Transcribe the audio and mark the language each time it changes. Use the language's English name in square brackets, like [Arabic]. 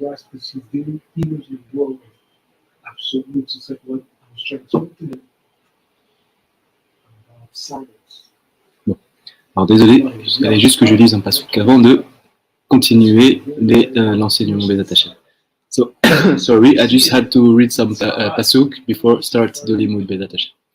[English] Because he was involved with absolute. It's like what I was trying to talk to him about silence. [French] Alors désolé, il fallait juste que je lise un pasuk avant de continuer l'enseignement des attachés. [English] So, sorry, I just had to read some pasuk before start the limud [French] des attachés.